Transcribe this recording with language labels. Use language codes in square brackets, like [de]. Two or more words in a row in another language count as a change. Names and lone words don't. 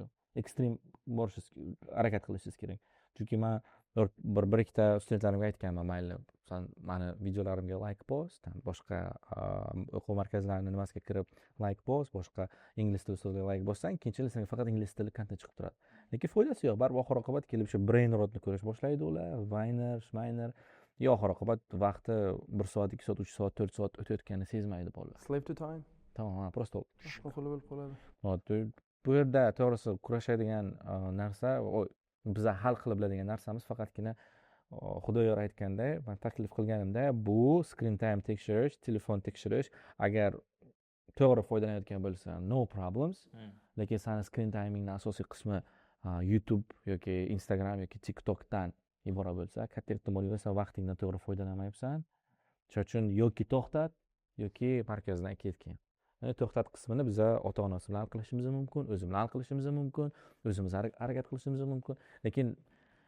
[uz] Ekstrem borishingiz, harakat qilishingiz kerak. Chunki men bir ikkita studentlarimga aytganman, mayli, sen meni videolarimga like bos, boshqa o'quv markazlarining nimasiga kirib like bos, boshqa ingliz tili so'zlarga like bossang, keyinchalik senga faqat ingliz tili kontent chiqib turadi. Lekin foydasi yo'q. Baribir oxir oqibat kelib shu brainrotni ko'rish boshlaydi ular, Viner, Shminer. Oxir oqibat vaqti 1 soat, 2 soat, 3 soat, 4 soat o'tayotganini sezmaydi bolalar. [en] Slave to time. [uz] Tamam, prosta qo'li bo'lib qoladi. Bu yerda to'g'risi kurashadigan narsa, biza hal qilib biladigan narsamiz faqatgina Xudoyor aytganday, men taklif qilganimda, bu [en] screen time [uz] tekshirish, telefon tekshirish, agar to'g'ri foydalanayotgan bo'lsa, [en] no problems. [uz] Lekin sani [en] screen timingning [uz] asosiy qismi YouTube yoki Instagram yoki TikTokdan iborat bo'lsa, katta ehtimol bilan sen vaqtingdan to'g'ri foydalanmayapsan. Shuning uchun yoki to'xtat yoki markazdan ketgin. To'xtat qismini biz ota-onasi bilan hal qilishimiz mumkin, o'zimiz bilan hal qilishimiz mumkin, o'zimiz harakat qilishimiz mumkin.